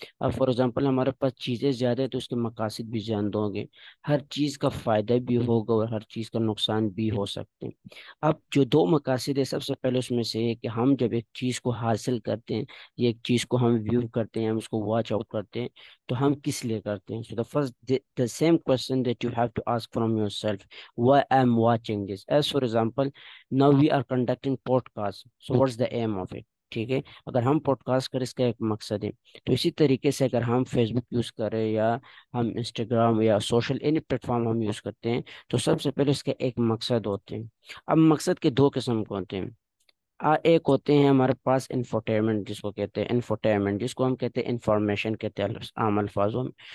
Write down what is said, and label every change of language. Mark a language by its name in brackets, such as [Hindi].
[Urdu] اب for example ہمارے پاس چیزیں زیادہ ہے تو اس کے مقاصد بھی زیادہ ہوں گے. ہر چیز کا فائدہ بھی ہوگا اور ہر چیز کا نقصان بھی ہو سکتے ہیں. اب جو دو مقاصد ہے، سب سے پہلے اس میں سے ہے کہ ہم جب ایک چیز کو حاصل کرتے ہیں، یا ایک چیز کو ہم ویو کرتے ہیں، ہم اس کو واچ آؤٹ کرتے ہیں، تو ہم کس لیے کرتے ہیں. [English] So the same question that you have to ask from yourself, why I'm watching this. As for example, now we are conducting podcast. So what's the aim of it? [Urdu] ٹھیک ہے، اگر ہم پوڈ کاسٹ کریں اس کا ایک مقصد ہے. تو اسی طریقے سے اگر ہم فیس بک یوز کریں یا ہم انسٹاگرام یا سوشل اینی پلیٹ فارم ہم یوز کرتے ہیں، تو سب سے پہلے اس کے ایک مقصد ہوتے ہیں. اب مقصد کے دو قسم کو ہوتے ہیں. ایک ہوتے ہیں ہمارے پاس انفوٹیرمنٹ، جس کو کہتے ہیں انفوٹیرمنٹ، جس کو ہم کہتے ہیں انفارمیشن کہتے ہیں عام الفاظوں میں.